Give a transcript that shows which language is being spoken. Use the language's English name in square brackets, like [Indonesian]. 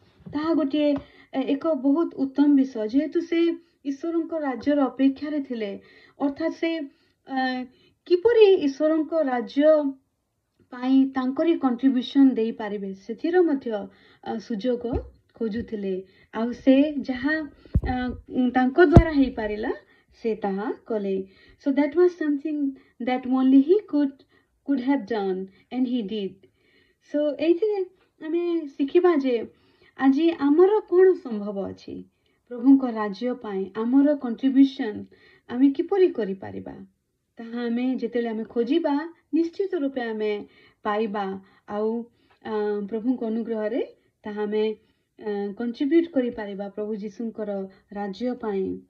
[Odia] ତାହା ଗୋଟିଏ ଏକ ବହୁତ ଉତ୍ତମ ବିଷୟ ଯେହେତୁ ସେ ଈଶ୍ୱରଙ୍କ ରାଜ୍ୟର ଅପେକ୍ଷାରେ ଥିଲେ, ଅର୍ଥାତ୍ ସେ କିପରି ଈଶ୍ୱରଙ୍କ ରାଜ୍ୟ ପାଇଁ ତାଙ୍କରି କଣ୍ଟ୍ରିବ୍ୟୁସନ ଦେଇପାରିବେ ସେଥିର ମଧ୍ୟ ସୁଯୋଗ ଖୋଜୁଥିଲେ। ଆଉ ସେ ଯାହା ତାଙ୍କ ଦ୍ୱାରା ହେଇପାରିଲା ସେ ତାହା କଲେ। [English] So that was something that only he could have done and he did. [Odia] So ଏଇଥିରେ ଆମେ ଶିଖିବା ଯେ ଆଜି ଆମର କ'ଣ ସମ୍ଭବ ଅଛି ପ୍ରଭୁଙ୍କ ରାଜ୍ୟ ପାଇଁ ଆମର କଣ୍ଟ୍ରିବ୍ୟୁସନ ଆମେ କିପରି କରିପାରିବା ତାହା ଆମେ ଯେତେବେଳେ ଆମେ ଖୋଜିବା ନିଶ୍ଚିତ ରୂପେ ଆମେ ପାଇବା। ଆଉ ପ୍ରଭୁଙ୍କ ଅନୁଗ୍ରହରେ ତାହା ଆମେ କଣ୍ଟ୍ରିବ୍ୟୁଟ୍ କରିପାରିବା ପ୍ରଭୁ ଯୀଶୁଙ୍କର ରାଜ୍ୟ ପାଇଁ।